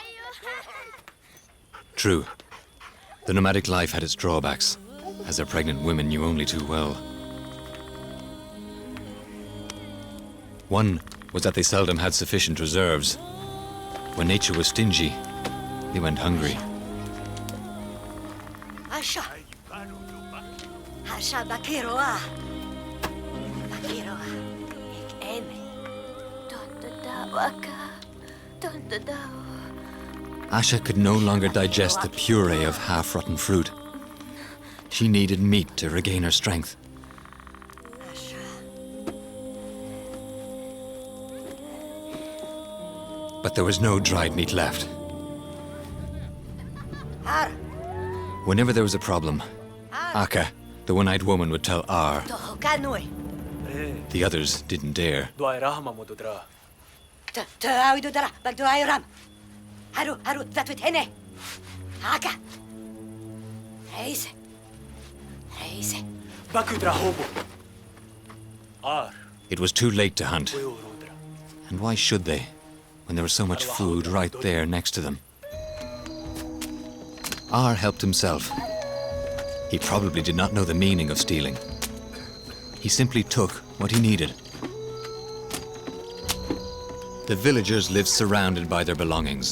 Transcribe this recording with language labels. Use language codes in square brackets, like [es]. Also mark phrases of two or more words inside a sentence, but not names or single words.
[en] True, the nomadic life had its drawbacks, as their pregnant women knew only too well. One was that they seldom had sufficient reserves. When nature was stingy, they went hungry. Asha. Asha Bakiroa. Bakiroa. Ik eme. Asha could no longer digest the puree of half-rotten fruit. She needed meat to regain her strength. But there was no dried meat left. Har. Whenever there was a problem, Aka, the one-eyed woman, would tell Ar. Toho kanui. The others didn't dare. Doa rahma mududra. Te aududara. Bagdo ayram. Haru tatwit hene. Aka. Reise. Reise. Bakudra hobo. Ar. It was too late to hunt. Weurudra. And why should they, when there was so much food right there next to them? Ar helped himself. He probably did not know the meaning of stealing. He simply took what he needed. The villagers lived surrounded by their belongings.